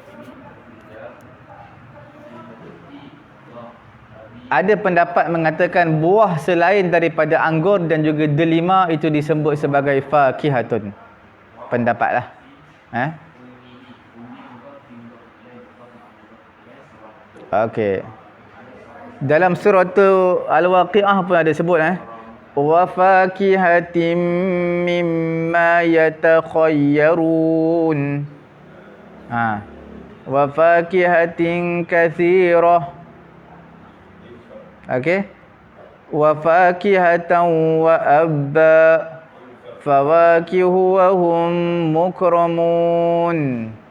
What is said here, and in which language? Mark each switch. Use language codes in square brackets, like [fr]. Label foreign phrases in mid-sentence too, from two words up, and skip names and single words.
[ms] Ada pendapat mengatakan buah selain daripada anggur dan juga delima itu disebut sebagai fakihatun. Pendapatlah. Okey. Dalam surah Al-Waqi'ah pun ada sebut [ar] وفاكهة مما يتخيرون. وفاكهة كثيرة. Okey. وفاكهة وأبا فواكه وهم مكرمون.